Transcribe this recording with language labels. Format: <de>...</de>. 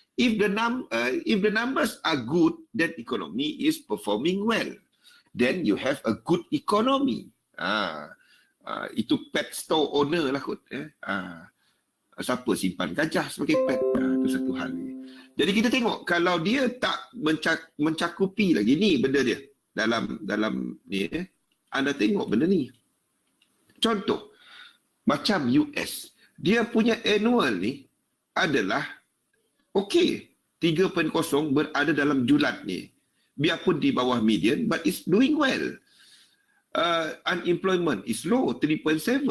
<en>If the numbers are good, then economy is performing well. Then you have a good economy.</en> <ms>Itu</ms> <en>pet store owner</en> <ms>lah kot. Siapa simpan gajah sebagai pet? Itu satu hal ni. Jadi kita tengok kalau dia tak mencakupi lagi ni benda dia dalam ni. Anda tengok benda ni. Contoh macam US, dia punya annual ni adalah okey, 3.0 berada dalam julat ni. Biarpun di bawah</ms> <en>median, but it's doing well. Unemployment is low, 3.7.</en>